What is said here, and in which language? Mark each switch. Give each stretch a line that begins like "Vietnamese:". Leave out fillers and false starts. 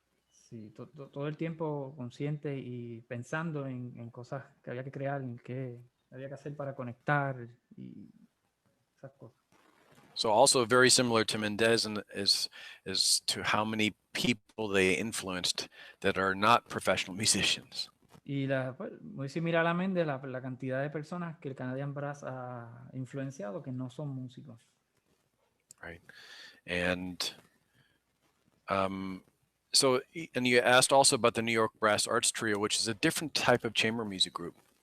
Spanish: Sí, todo el tiempo consciente y pensando en cosas que había que crear, en qué había que hacer para conectar y esas cosas.
English: So also very similar to Mendez is to how many people they influenced that are not professional musicians.
Spanish: Y muy similar a Mendez, la cantidad de personas que el Canadian Brass ha influenciado que no son músicos.
English: Right. And and you asked also about the New York Brass Arts Trio, which is a different type of chamber music group.